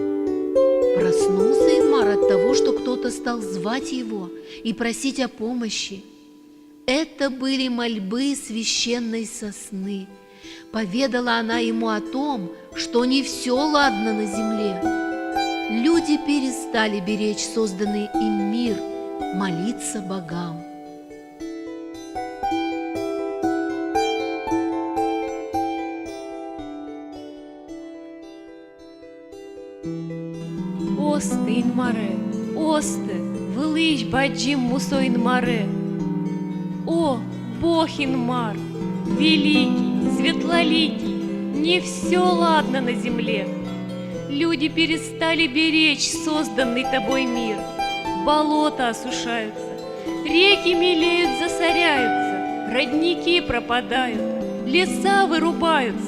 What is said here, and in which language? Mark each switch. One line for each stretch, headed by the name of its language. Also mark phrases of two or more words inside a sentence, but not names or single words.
Russian: Проснулся Инмар от того, что кто-то стал звать его и просить о помощи. Это были мольбы священной сосны. Поведала она ему о том, что не все ладно на земле. Люди перестали беречь созданный им мир, молиться богам.
Udmurt: Осты, Инмаре, осты, велич баджим мусо Инмаре.
Russian: О, Бог Инмар, великий, светлоликий, не все ладно на земле. Люди перестали беречь созданный тобой мир. Болота осушаются, реки мелеют, засоряются, родники пропадают, леса вырубаются.